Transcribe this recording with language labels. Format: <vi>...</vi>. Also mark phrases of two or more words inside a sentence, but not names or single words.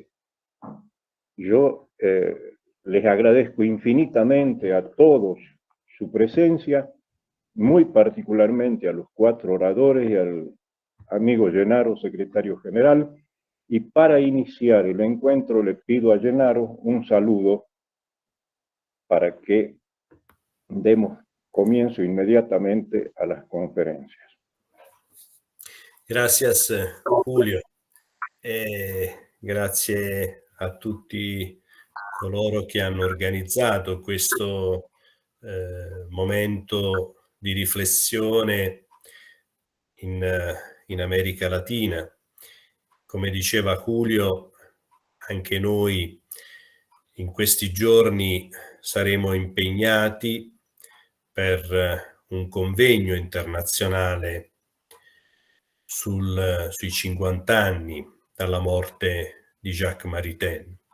<es>Yo les agradezco infinitamente a todos su presencia, muy particularmente a los 4 oradores y al amigo Gennaro, secretario general, y para iniciar el encuentro le pido a Gennaro un saludo para que demos comienzo inmediatamente a las conferencias. Gracias Julio,</es> <it>grazie a tutti coloro che hanno organizzato questo momento di riflessione in America Latina. Come diceva Julio, anche noi in questi giorni saremo impegnati per un convegno internazionale sui 50 anni dalla morte di Jacques Maritain,</it>